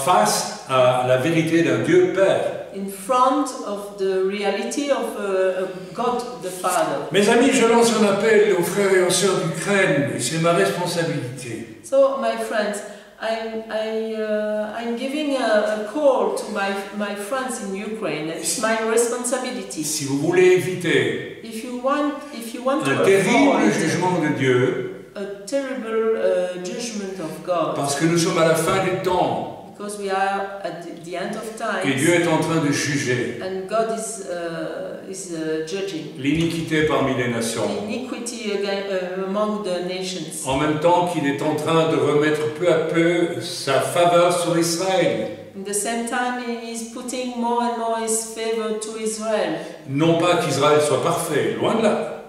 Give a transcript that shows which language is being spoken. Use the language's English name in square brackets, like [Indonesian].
[French] face à la vérité d'un Dieu Père. [English] in front of the reality of God the Father. [French] Mes amis, je lance un appel aux frères et aux sœurs d'Ukraine, et c'est ma responsabilité. [English] So, my friends, I'm giving a call to my friends in Ukraine. It's my responsibility. [French] Si vous voulez éviter [English] If you want to [French] un terrible [English] avoid [French] jugement de Dieu, [English] a terrible judgment of God, [French] parce que nous sommes à la fin des temps, [English] because we are at the end of [French] et [English] time, [French] Dieu est en train de juger [English] and God is judging [French] l'iniquité parmi les nations, [English] iniquity among the nations. [French] en même temps qu'il est en train de remettre peu à peu sa faveur sur Israël. [English] In the same time, He is putting more and more His favor to Israel. [French] Non pas qu'Israël soit parfait, loin de là,